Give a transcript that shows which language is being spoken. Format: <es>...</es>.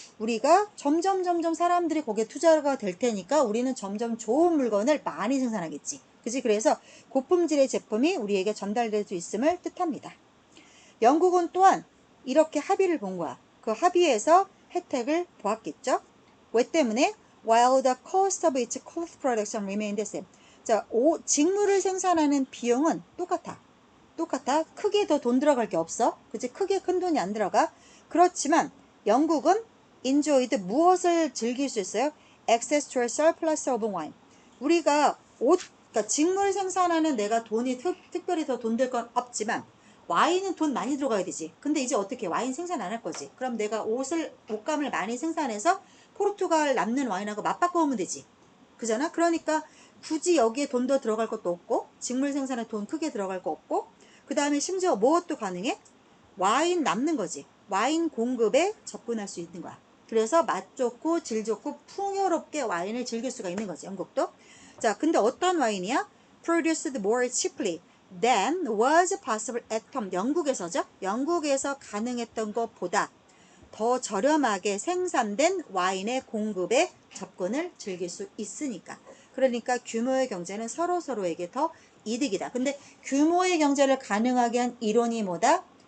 <ko>우리가 점점 사람들이 거기에 투자가 될 테니까 우리는 점점 좋은 물건을 많이 생산하겠지. 그지? 그래서 고품질의 제품이 우리에게 전달될 수 있음을 뜻합니다. 영국은 또한 이렇게 합의를 본 거야. 그 합의에서 혜택을 보았겠죠. 왜 때문에?</ko> <en>While the cost of its cloth production remained the same.</en> <ko>자, 직물을 생산하는 비용은 똑같아. 크게 더 돈 들어갈 게 없어. 그치? 크게 큰 돈이 안 들어가. 그렇지만 영국은 enjoyed 무엇을 즐길 수 있어요?</ko> <en>Access to a surplus of wine.</en> <ko>우리가 그러니까 직물 생산하는 내가 돈이 특별히 더 돈 들 건 없지만 와인은 돈 많이 들어가야 되지. 근데 이제 어떻게 와인 생산 안 할 거지. 그럼 내가 옷감을 많이 생산해서 포르투갈 남는 와인하고 맞바꿔 오면 되지. 그잖아? 그러니까 굳이 여기에 돈 더 들어갈 것도 없고 직물 생산에 돈 크게 들어갈 거 없고 그 다음에 심지어 무엇도 가능해? 와인 남는 거지. 와인 공급에 접근할 수 있는 거야. 그래서 맛 좋고 질 좋고 풍요롭게 와인을 즐길 수가 있는 거지. 영국도. 자, 근데 어떤 와인이야?</ko> <en>Produced more cheaply than was possible at home.</en> <ko>영국에서죠. 영국에서 가능했던 것보다 더 저렴하게 생산된 와인의 공급에 접근을 즐길 수 있으니까. 그러니까 규모의 경제는 서로에게 더 이득이다. 근데 규모의 경제를 가능하게 한 이론이 뭐다?</ko>